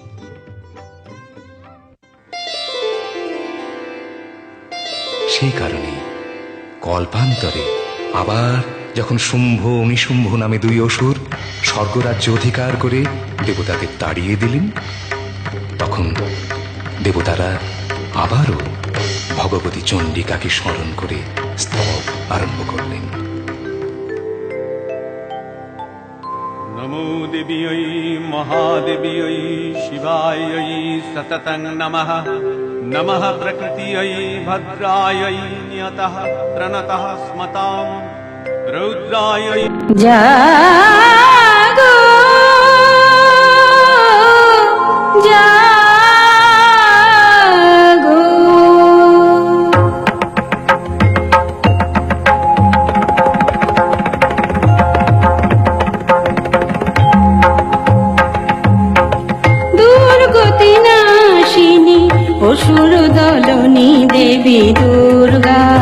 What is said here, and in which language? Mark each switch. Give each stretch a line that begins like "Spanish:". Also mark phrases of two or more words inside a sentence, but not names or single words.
Bangla: সেই কারণে কল্পান্তরে আবার যখন শুম্ভ ও নিশুম্ভ নামে দুই অসুর স্বর্গরাজ্য অধিকার করে দেবতাদের তাড়িয়ে দিলেন, তখন দেবতারা আবারও ভগবতী চণ্ডিকাকে স্মরণ করে স্তব আরম্ভ করলেন।
Sanskrit: नमो देव्यै महादेव्यै शिवायै सततं नमः। नमः प्रकृत्यै भद्रायै नियतः प्रणतः स्मतां रौद्रायै
Bangla: জাগো জাগো দুর্গতি নাশিনী অসুর দলনী দেবী দুর্গা,